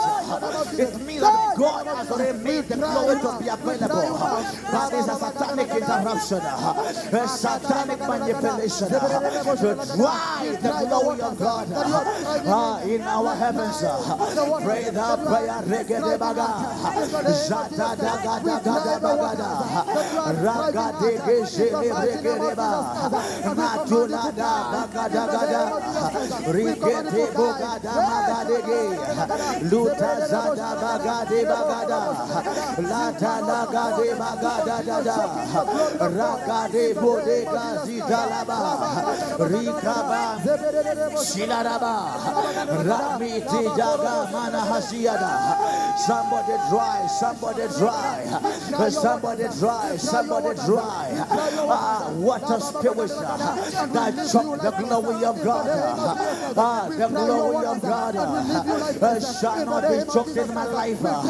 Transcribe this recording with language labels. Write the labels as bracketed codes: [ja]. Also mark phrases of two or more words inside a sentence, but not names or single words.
[en] It means that God has already made the glory to be available. That is a satanic interruption, a satanic manipulation to drive the glory of God in our heavens. Pray the prayer. Regede baga, jata daga daga bagada, raga dege jele regede ba, natula da bagada gada, rigede bogada magadege, luta zada bagade bagada, lata lagade bagada dada, ragade bodega zidalaba, rikaba shilaraba, ramiti jaga mana hasiada. Somebody dry, somebody dry, somebody dry, somebody somebody dry. Water spirits that choke the glory of God. The glory of God shall not be choked in my life.